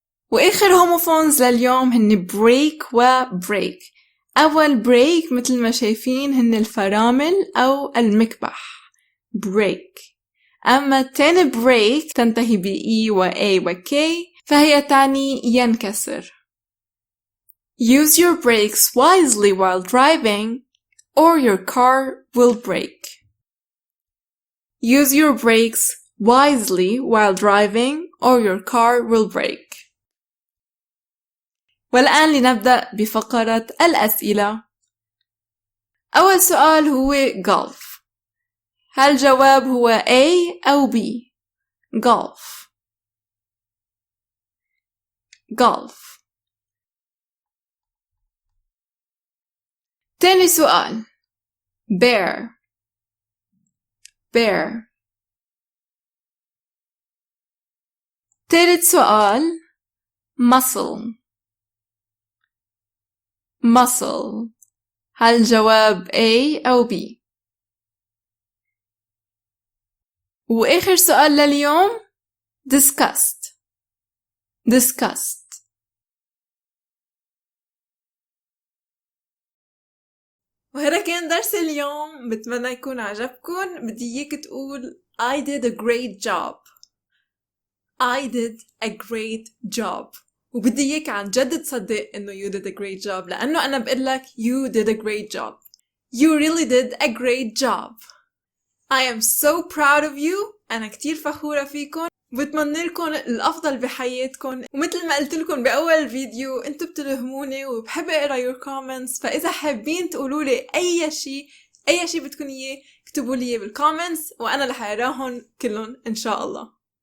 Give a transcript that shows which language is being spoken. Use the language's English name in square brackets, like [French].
[Arabic] وآخر هوموفونز لليوم هن break و break. أول break مثل ما شايفين هن الفرامل أو المكبح break. أما تاني break تنتهي ب E و A و K فهي تعني ينكسر. [English] Use your brakes wisely while driving or your car will break. Use your brakes wisely while driving or your car will break. [Arabic] والآن لنبدأ بفقرة الأسئلة. أول سؤال هو golf. هل الجواب هو A أو B؟ golf golf. تاني سؤال bear bear. تالت سؤال [English] muscle muscle. [Arabic] هل الجواب A أو B؟ وآخر سؤال لليوم disgust disgust. وهذا كان درس اليوم، بتمنى يكون عجبكم. بدي إياك تقول [English] I did a great job. I did a great job. [Arabic] وبدي إياك عن جد تصدق إنه [English] you did a great job، [Arabic] لأنه أنا بقولك [English] you did a great job. You really did a great job. I am so proud of you. [Arabic] أنا كتير فخورة فيكم، وبتمنى لكم الأفضل بحياتكم. ومثل ما قلت لكم بأول الفيديو، أنتوا بتلهموني وبحب أقرأ [English] your comments، [Arabic] فإذا حابين تقولوا لي أي شيء بدكم إياه اكتبوا لي بالكومنتس، وأنا رح أقراهم كلهم إن شاء الله.